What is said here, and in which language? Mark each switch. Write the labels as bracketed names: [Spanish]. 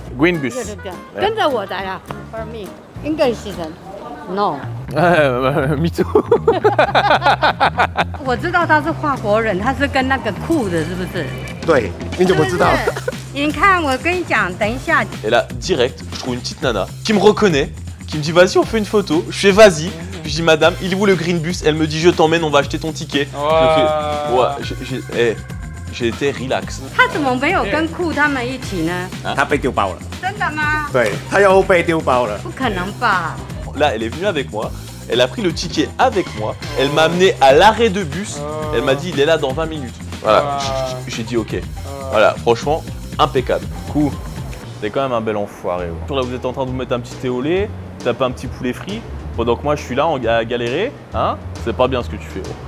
[English] Green bus. [Chinese] 对对对，跟着我来啊 ， [English] For me English [Chinese] 人 ，No， [English] Me too. [Chinese] 我知道他是法国人，他是跟那个酷的，是不是？对，你怎么知道？是不是你看，我跟你讲，等一下， [French] Et là, direct, je trouve une petite nana qui me reconnaît, qui me dit vas-y, on fait une photo. Je fais vas-y. Puis je dis madame, il est où le green bus? Elle me dit je t'emmène, on va acheter ton ticket. Je fais, j'ai été relax. [Chinese] 他怎么没有跟酷他们一起呢？他被丢包了。真的吗？对，他又被丢包了。不可能吧？ [French] Là, elle est venue avec moi. Elle a pris le ticket avec moi. Elle m'a amené à l'arrêt de bus. Elle m'a dit il est là dans 20 minutes. Voilà, j'ai dit ok. Voilà, franchement, impeccable. [English] Cool. [French] C'est quand même un bel enfoiré. Là, vous êtes en train de vous mettre un petit thé au lait, taper un petit poulet frit, pendant que moi, je suis là à galérer. Hein? C'est pas bien ce que tu fais.